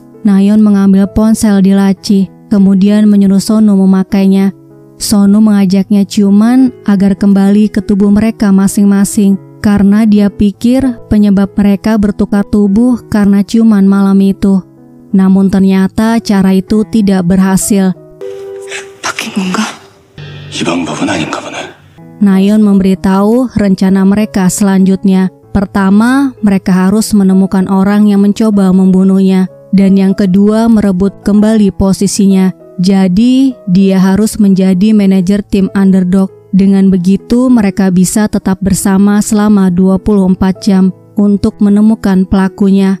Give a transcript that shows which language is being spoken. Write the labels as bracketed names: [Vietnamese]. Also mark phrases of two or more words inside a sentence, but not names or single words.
[Indonesian] Nayeon mengambil ponsel di laci, kemudian menyuruh Sonu memakainya. Sonu mengajaknya ciuman agar kembali ke tubuh mereka masing-masing karena dia pikir penyebab mereka bertukar tubuh karena ciuman malam itu. Namun ternyata cara itu tidak berhasil. [Korean] 바뀐 건가? 이 방법은 아닌가 보네. [Indonesian] Nayeon memberitahu rencana mereka selanjutnya. Pertama, mereka harus menemukan orang yang mencoba membunuhnya. Dan yang kedua, merebut kembali posisinya. Jadi, dia harus menjadi manajer tim underdog. Dengan begitu, mereka bisa tetap bersama selama 24 jam untuk menemukan pelakunya.